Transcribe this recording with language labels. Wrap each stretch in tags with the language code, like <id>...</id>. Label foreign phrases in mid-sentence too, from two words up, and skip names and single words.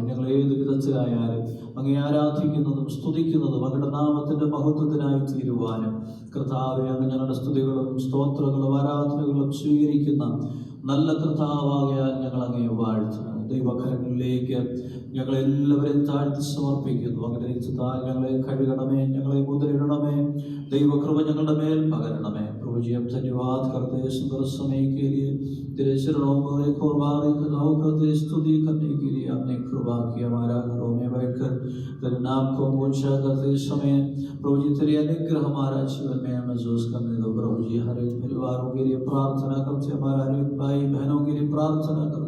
<ml>ഞങ്ങൾ ഏത് വിധത്തിലായാലും അങ്ങയെ ആരാധിക്കുന്നതും സ്തുതിക്കുന്നതും അങ്ങയുടെ നാമത്തിൻ്റെ മഹത്വത്തിനായി തീരുവാനും കർത്താവെ, അങ്ങ് ഞങ്ങളുടെ സ്തുതികളും സ്തോത്രങ്ങളും ആരാധനകളും സ്വീകരിക്കുന്ന നല്ല കർത്താവാകയാൽ ഞങ്ങൾ അങ്ങയെ വാഴ്ത്തുന്നു. ദൈവകരങ്ങളിലേക്ക് ഞങ്ങളെല്ലാവരെയും താഴ്ത്തി സമർപ്പിക്കുന്നു. അങ്ങനെ രക്തത്താൽ ഞങ്ങളെ കഴുകണമേ, ഞങ്ങളെ മുദ്രയിടണമേ. ദൈവകൃപ ഞങ്ങളുടെ മേൽ പകരണമേ.</ml> <hi>प्रभु जी, हम धन्यवाद करते हैं सुंदर समय के लिए, तेरे चरणों में एक और बार करते स्तुति करने के लिए आपने कृपा की. हमारा घरों में बैठकर तेरे नाम को ऊंचा करते समय प्रभु जी तेरे अनुग्रह हमारा जीवन में महसूस करने दो. प्रभु जी, हर एक परिवारों के लिए प्रार्थना करते, हमारे हर एक भाई बहनों के लिए प्रार्थना करते.</hi>